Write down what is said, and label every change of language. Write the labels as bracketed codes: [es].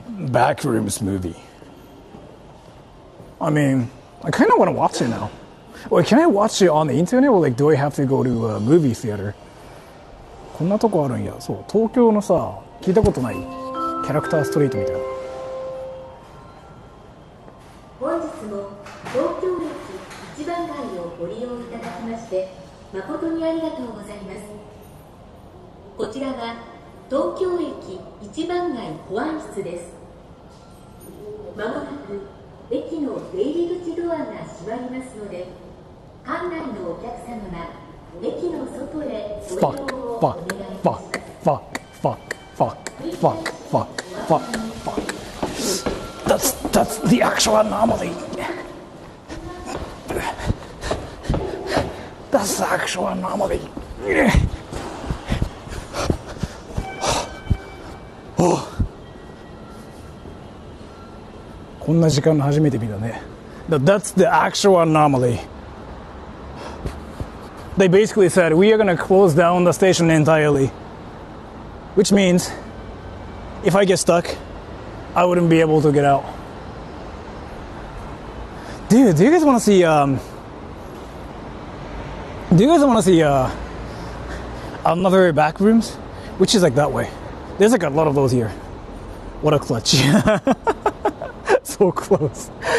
[en] Backrooms movie. I mean, I kind of want to watch it now. Wait, can I watch it on the internet or like do I have to go to a movie theater? [ja] こんなとこあるんや。そう、東京のさ、聞いたことないキャラクターストリートみたいな。本日も東京駅一番街をご利用いただきまして誠にありがとうございます。こちらは東京駅一番街保安室です。まもなく駅の出入り口ドアが閉まりますので、館内のお客様が駅の外へご移動をお願いいたします。 [en] That's the actual anomaly. That's the actual anomaly. Oh. [ja] こんな時間初めて見たね。 [en] That's the actual anomaly. They basically said we are going to close down the station entirely, which means if I get stuck, I wouldn't be able to get out. Dude, do you guys want to see? Do you guys want to see another Backrooms, which is like that way? There's like a lot of those here. What a clutch! So close.